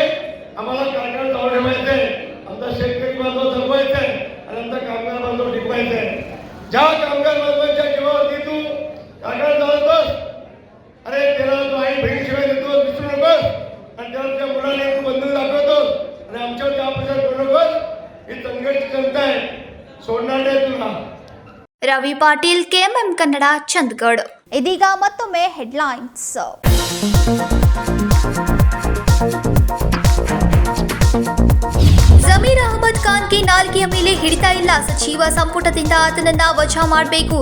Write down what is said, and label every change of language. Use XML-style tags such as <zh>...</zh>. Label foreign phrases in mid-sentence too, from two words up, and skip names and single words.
<mr>आम्हाला कारखाना चालू ठेवायचं आहे, आमचा शेतकरी बांधव जगवायचा आहे आणि आमचा कामगार बांधव टिकवायचा आहे. ज्या कामगार बांधवांच्या जीवावरती तू कारखाना चालवतोस, अरे त्याला तू आई बहीण शिवाय देतो विसरू नकोस. आणि त्याला तुझ्या मुलाने तू बंधून दाखवतोस आणि आमच्यावरती अपप्रचार करू नकोस. ही चंदगडची जनता आहे, सोडणार नाही तुला.</mr> <kn>ರವಿ ಪಾಟೀಲ್ KMM ಕನ್ನಡ ಚಂದಗಢ. ಇದೀಗ ಮತ್ತೊಮ್ಮೆ ಹೆಡ್ಲೈನ್ಸ್. ಜಮೀರ್ ಅಹಮದ್ ಖಾನ್ಗೆ ನಾಲ್ಗೆಯ ಮೇಲೆ ಹಿಡಿತಾ ಇಲ್ಲ. ಸಚಿವ ಸಂಪುಟದಿಂದ ಆತನನ್ನ ವಜಾ ಮಾಡಬೇಕು.</kn>